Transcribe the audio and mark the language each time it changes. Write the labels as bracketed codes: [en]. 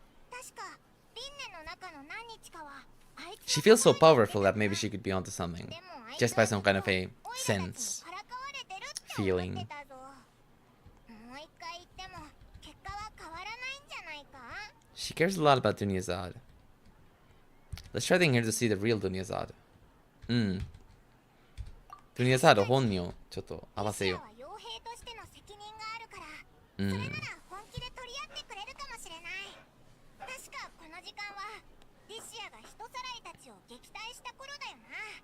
[ja] 確か輪廻の中の何日かはあいつ [en] She feels so powerful that maybe she could be onto something. Just by some kind of a sense. Feeling. [ja] もう一回言っても結果は変わらないんじゃないか？ [en] She cares a lot about Dunyazad. Let's try getting her to see the real Dunyazad. [ja] Dunyazad 本人をちょっと合わせよう。リシアは傭兵としての責任があるから、それなら本気で取り合ってくれるかもしれない。確かこの時間はリシアが人さらいたちを撃退した頃だよな。